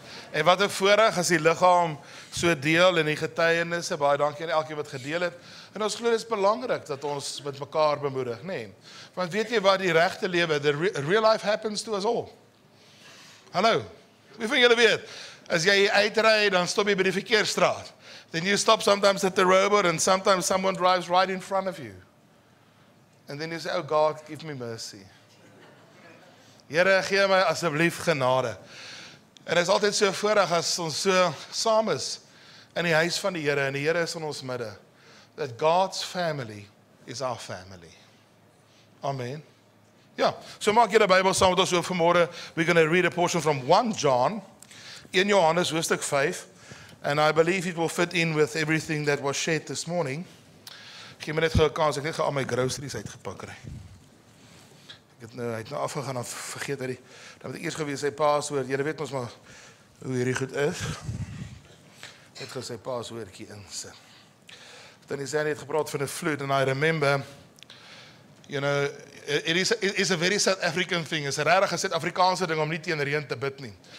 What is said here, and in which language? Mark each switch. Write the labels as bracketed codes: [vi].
[af] En wat 'n voorreg as die liggaam so deel in die getuienisse, baie dankie aan elkeen wat gedeel het. En ons glo dit is belangrik dat ons met mekaar bemoedig, nee. Want weet jy wat die regte lewe, [en] the real life happens to us all. [af] Hallo, wie van julle weet, as jy uitry, dan stop jy by die verkeersstraat. [en] Then you stop sometimes at the robot and sometimes someone drives right in front of you. And then you say, oh God, give me mercy. [af] Here, gee my asseblief genade. En dit is altyd so voorreg as ons so saam is in die huis van die Here, en die Here is in ons midde. [en] That God's family is our family. Amen. [af] Ja, so maak julle Bybel saam met ons so vanmôre. [en] We're going to read a portion from 1 John, [af] in Johannes hoofstuk 5, [en] and I believe it will fit in with everything that was shared this morning. [af] Gee my net gou 'n kans, ek het net al my groceries uitgepak kry. Hy het nou afgegaan, dan vergeet hy dan moet ek eers gewees sy paswoord, julle weet ons maar hoe hierdie goed is. Hy het gesê paswoordjie insit. Dan is hy net gepraat van 'n vloed, [en] and I remember, you know, it is a very South African thing, [af] is 'n regtig 'n Suid-Afrikaanse ding om nie teen reën te bid nie.